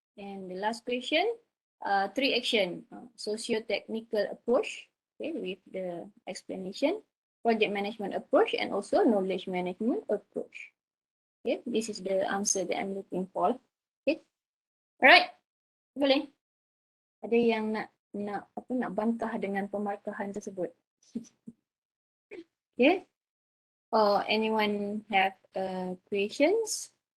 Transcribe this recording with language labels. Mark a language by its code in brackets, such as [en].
[en] And the last question, 3 action, socio-technical approach, okay, with the explanation, project management approach, and also knowledge management approach. Okay, this is the answer that I'm looking for. Okay, alright, [ms] boleh. Ada yang nak bantah dengan pemarkahan tersebut? [en] Okay. Or anyone have questions?